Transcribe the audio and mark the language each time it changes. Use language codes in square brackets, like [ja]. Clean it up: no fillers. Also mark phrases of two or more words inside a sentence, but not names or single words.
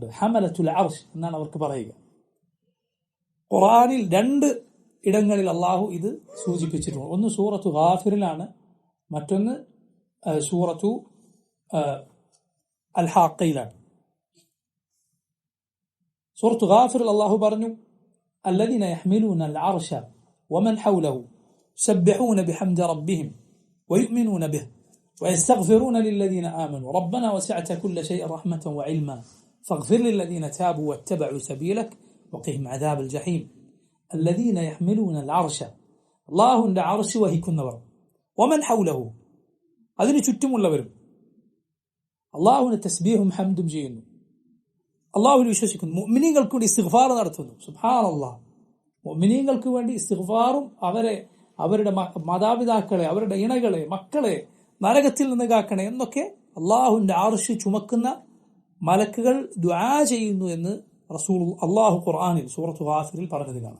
[ar] حملة العرش [ml] എന്നാണ് അവർക്ക് പറയുക. ഖുർആനിൽ 2 ഇടങ്ങളിൽ അള്ളാഹു ഇത് സൂചിപ്പിച്ചിട്ടുണ്ട്. ഒന്ന് സൂറത്തു ഗാഫിറിലാണ്, മറ്റൊന്ന് സൂറത്തു അൽ ഹാഖയിലാണ്. സൂറത്തു ഗാഫിറിൽ അള്ളാഹു പറഞ്ഞു, [ar] الذين يحملون العرش ومن حوله يسبحون بحمد ربهم ويؤمنون [ml] به ويستغفرون للذين آمنوا ربنا وسعت كل شيء رحمة وعلما فاغفر للذين تابوا واتبعوا سبيلك وقهم عذاب الجحيم الذين يحملون العرش الله عند عرش വഹിക്കുന്നവർ ومن حوله അതിനു ചുറ്റുമുള്ളവരും അല്ലാഹുവിനെ തസ്ബീഹും ഹംദും ചെയ്യുന്നു, അല്ലാഹുവിൽ വിശ്വസിക്കുന്നു, മുഅ്മിനീങ്ങൾക്ക് വേണ്ടി ഇസ്തിഗ്ഫാർ നടത്തുന്നു. സുബ്ഹാനല്ലാഹ്, മുഅ്മിനീങ്ങൾക്ക് വേണ്ടി ഇസ്തിഗ്ഫാറും അവരുടെ മാതാപിതാക്കളെ, അവരുടെ ഇണകളെ, മക്കളെ നരകത്തിൽ നിന്ന് കാക്കണേ എന്നൊക്കെ അള്ളാഹുവിന്റെ അർശ് ചുമക്കുന്ന മലക്കുകൾ ദുആ ചെയ്യുന്നു എന്ന് [ar] رسول الله [ml] ഖുർആനിൽ സൂറത്തു ഗാഫിറിൽ പറഞ്ഞത് കാണാം.